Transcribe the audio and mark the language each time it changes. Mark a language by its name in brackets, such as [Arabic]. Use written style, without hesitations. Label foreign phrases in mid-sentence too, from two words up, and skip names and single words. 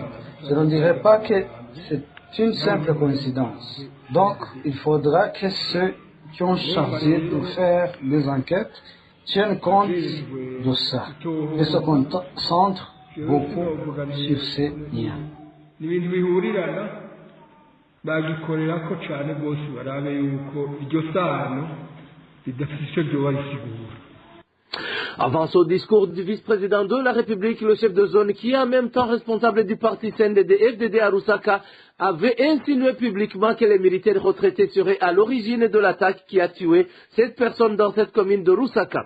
[French] Je ne dirais pas que c'est une simple coïncidence. Donc, il faudra que ceux qui ont chargé de faire des enquêtes tiennent compte de ça et se concentrent beaucoup sur ces liens. [Rundi] n'ibintu bihurirana bagikorerako cyane bose barabe yuko iryo sano ridafite icyo ryoba risigura. [French] Avant son discours du vice-président de la République, le chef de zone, qui est en même temps responsable du parti CNDD-FDD à Lusaka, avait insinué publiquement que les militaires retraités seraient à l'origine de l'attaque qui a tué 7 personnes dans cette commune de Lusaka.